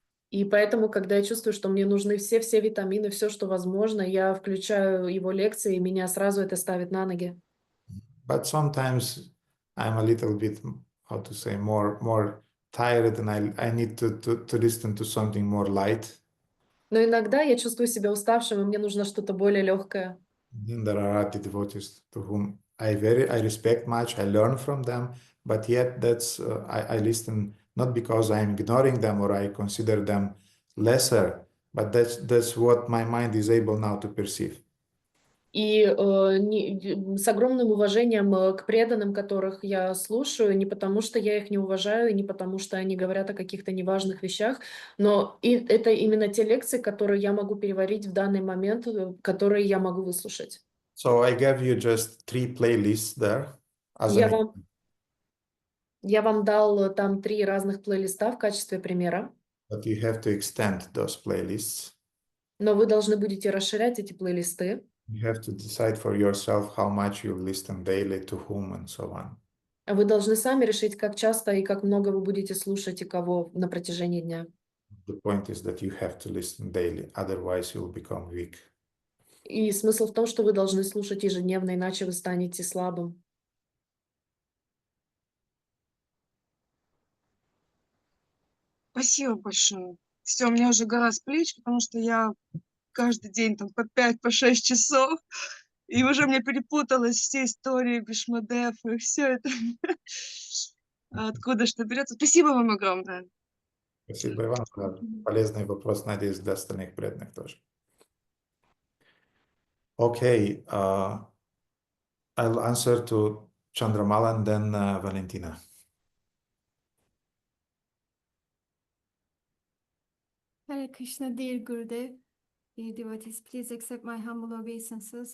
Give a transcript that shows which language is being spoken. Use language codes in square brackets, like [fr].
[ru] И поэтому, когда я чувствую, что мне нужны все витамины, все, что возможно, я включаю его лекции, и меня сразу это ставит на ноги. [en] But sometimes I'm a little bit, how to say, more tired, and I need to listen to something more light. [ru] Но иногда я чувствую себя уставшим, и мне нужно что-то более легкое. [en] Then there are other devotees to whom I respect much, I learn from them, but yet that's I listen not because I'm ignoring them or I consider them lesser, but that's what my mind is able now to perceive. [ru] И с огромным уважением к преданным, которых я слушаю, не потому что я их не уважаю, и не потому что они говорят о каких-то неважных вещах, но это именно те лекции, которые я могу переварить в данный момент, которые я могу выслушать. [en] So I gave you just 3 playlists there. [ru] Я вам дал там 3 разных плейлиста в качестве примера. [en] But you have to extend those playlists. [ru] Но вы должны будете расширять эти плейлисты. [en] You have to decide for yourself how much you listen daily, to whom, and so on. [ru] Вы должны сами решить, как часто и как много вы будете слушать и кого на протяжении дня. [en] The point is that you have to listen daily, otherwise you'll become weak. [ru] И смысл в том, что вы должны слушать ежедневно, иначе вы станете слабым. Спасибо большое. Все, у меня уже гора с плеч, потому что я каждый день там по 5-6 часов, и уже мне перепуталась все истории Бhīṣmadeva, и все это откуда что берется. Спасибо вам огромное. Спасибо, Иван, за полезный вопрос, надеюсь, для остальных преданных тоже. [en] Okay, I'll answer to Chandramala and then Valentina. Hare Krishna, dear Gurudev, dear devotees, please accept my humble obeisances.